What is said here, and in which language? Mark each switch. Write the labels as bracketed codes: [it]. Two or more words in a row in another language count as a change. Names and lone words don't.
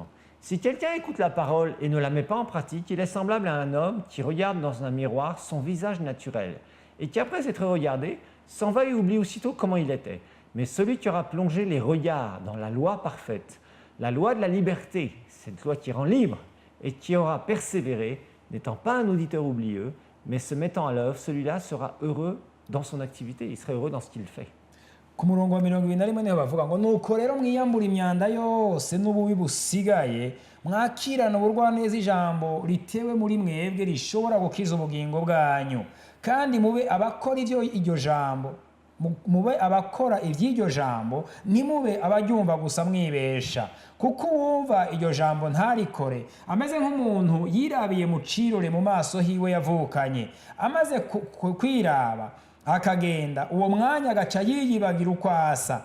[fr] Si quelqu'un écoute la parole et ne la met pas en pratique, il est semblable à un homme qui regarde dans un miroir son visage naturel et qui, après s'être regardé, s'en va et oublie aussitôt comment il était. Mais celui qui aura plongé les regards dans la loi parfaite, la loi de la liberté, cette loi qui rend libre, et qui aura persévéré, n'étant pas un auditeur oublieux, mais se mettant à l'œuvre, celui-là sera heureux dans son activité, il serait heureux dans ce qu'il fait. [rn] Ku murongo wa 21 niho bavuga ngo nuko rero mwiyambura imyanda yose n'ububi busigaye, mwakirana ubugwaneza ijambo ritewe muri mwebwe rishobora gukiza ubugingo bwanyu, kandi mube abakora iryo jambo, mube abakora iby'iryo jambo, ntimube abaryumva gusa mwibesha, kuko uwumva iryo jambo ntarikore ameze nk'umuntu yirabiye mu cirore mu maso hiwe yavukanye, amaze kwiraba akagenda, uwo mwanya agaca yiyibagira uko asa.